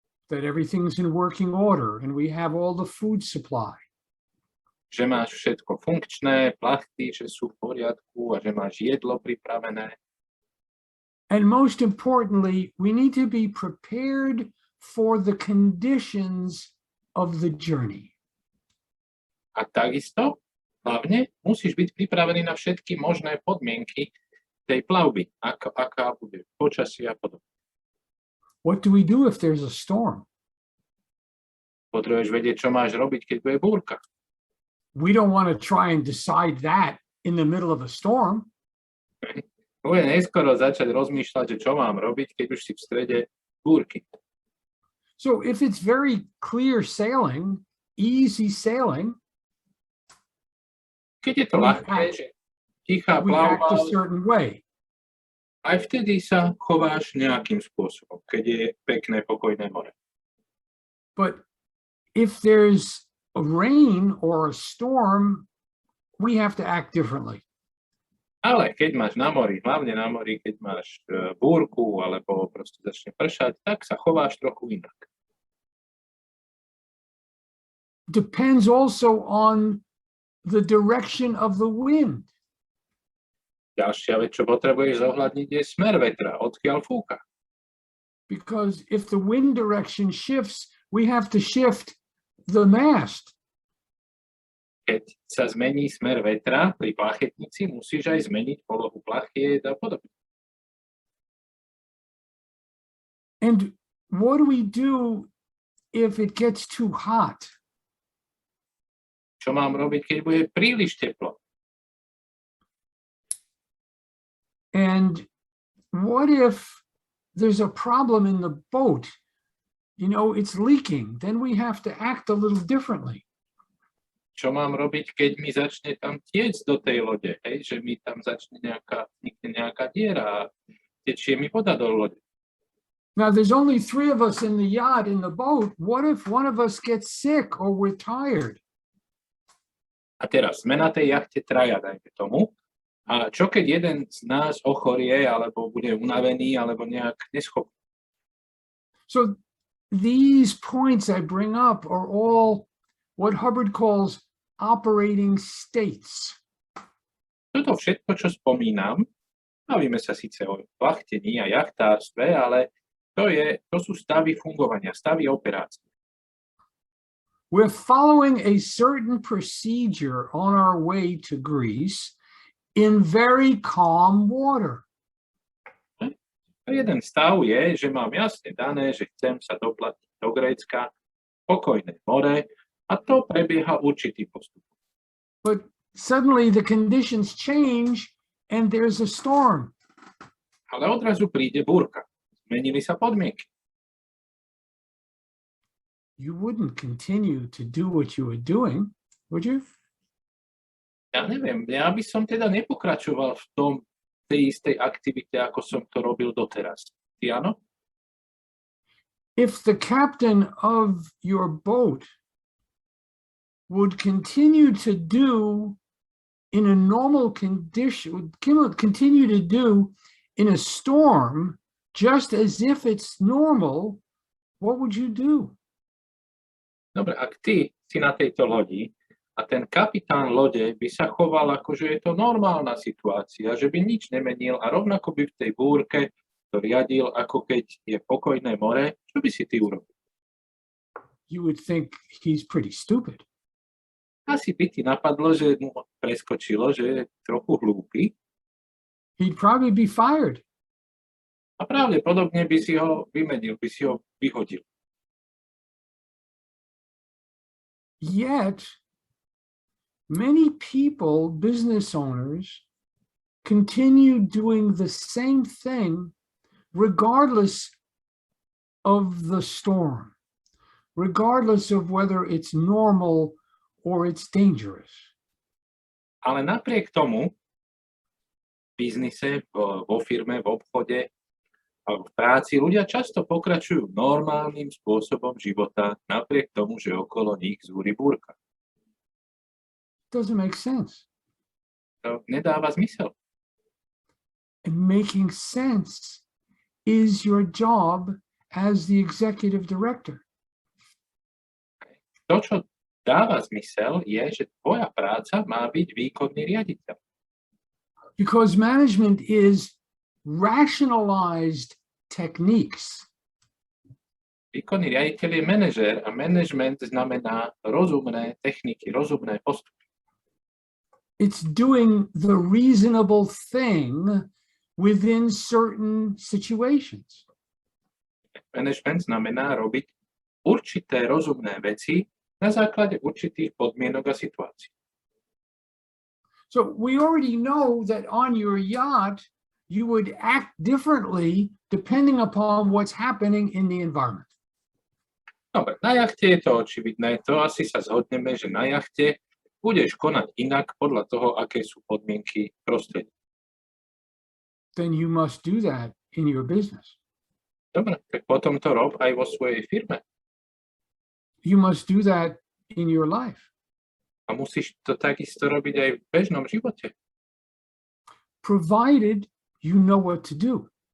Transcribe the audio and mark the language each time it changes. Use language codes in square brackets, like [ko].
[en] That everything's in working order and we have all the food supply. [sk] Že máš všetko funkčné, plachty, že sú v poriadku a že máš jedlo pripravené. [en] And most importantly, we need to be prepared for the conditions of the journey. [sk] A takisto, hlavne, musíš byť pripravený na všetky možné podmienky tej plavby, aká bude počasie a podobne. [en] What do we do if there's a storm? [sk] Potrebuješ vedieť, čo máš robiť, keď bude búrka. [en] We don't want to try and decide that in the middle of a storm. [sk] Bude neskoro začať rozmýšľať, že čo mám robiť, keď už si v strede búrky. [en] So if it's very clear sailing, easy sailing, [sk] keď je to ľahké, že tichá plavba, aj vtedy sa chováš nejakým spôsobom, keď je pekné, pokojné more. [en] But if there's a rain or a storm, we have to act differently. [sk] Ale keď máš na mori, hlavne na mori, keď máš búrku alebo proste začne pršať, tak sa chováš trochu inak. [en] Depends also on the direction of the wind. [sk] Ďalšia vec, čo potrebuješ zohľadniť, je smer vetra, odkiaľ fúka. [en] Because if the wind direction shifts, we have to shift the mast. [sk] Keď sa zmení smer vetra pri plachetnici, musíš aj zmeniť polohu plachiet a podobne. [en] And what do we do if it gets too hot? [sk] Čo mám robiť, keď bude príliš teplo? [en] And what if there's a problem in the boat? You know, it's leaking. Then we have to act a little differently. [sk] Čo mám robiť, keď mi začne tam tiecť do tej lode? Hej? Že mi tam začne nejaká diera a tečie mi voda do lode. [en] Now, there's only 3 of us in the yacht, in the boat. What if one of us gets sick or we're tired? [sk] A teraz sme na tej jachte traja, dajme tomu. A čo keď jeden z nás ochorie, alebo bude unavený, alebo nejak neschopný? [en] So these points I bring up are all what Hubbard calls operating states. [sk] Toto všetko, čo spomínam, bavíme sa síce o plachtení a jachtárstve, ale to sú stavy fungovania, stavy operácie. [en] We're following a certain procedure on our way to Greece in very calm water. [sk] Jeden stav je, že mám jasne dané, že chcem sa doplatiť do Grécka, pokojné more, a to prebieha určitý postup. [en] But suddenly the conditions change and there's a storm. [sk] Ale odrazu príde búrka. Zmenili sa podmienky. [en] You wouldn't continue to do what you were doing, would you? [sk] Ja neviem, ja by som teda nepokračoval v tej istej aktivite, ako som to robil doteraz. Ty áno? [en] If the captain of your boat would continue to do in a normal condition, would continue to do in a storm, just as if it's normal, what would you do? [sk] Dobre, ak ty si na tejto lodi a ten kapitán lode by sa choval ako, že je to normálna situácia, že by nič nemenil a rovnako by v tej búrke to riadil, ako keď je pokojné more, čo by si ty urobil? [en] You would think he's pretty stupid. [sk] Asi by ti napadlo, že mu preskočilo, že je trochu hlúpy. [en] He'd probably be fired. [sk] A pravdepodobne by si ho vymenil, by si ho vyhodil. [en] Yet, many people, business owners, continue doing the same thing regardless of the storm, regardless of whether it's normal or it's dangerous. [sk] Ale napriek tomu v biznise, vo firme, v obchode a v práci ľudia často pokračujú normálnym spôsobom života napriek tomu, že okolo nich zúri búrka. [en] Doesn't make sense. [sk] To nedáva zmysel. [en] And making sense is your job as the executive director. [sk] To, čo dáva zmysel, je, že tvoja práca má byť výkonný riaditeľ. [en] Because management is rationalized techniques. [sk] Výkonný riaditeľ je manažér a management znamená rozumné techniky, rozumné postupy. [en] It's doing the reasonable thing within certain situations. [sk] Management znamená robiť určité rozumné veci na základe určitých podmienok a situácií. [en] So we already know that on your yacht, you would act differently depending upon what's happening in the environment. [sk] Dobre, na jachte je to očividné, to asi sa zhodneme, že na jachte budeš konať inak podľa toho, aké sú podmienky prostredia. [en] Then you must do that in your business. [sk] Dobre, tak potom to rob aj vo svojej firme. [en] You must do that in your life. [sk] A musíš to takisto robiť aj v bežnom živote. [en] Provided you know what to do.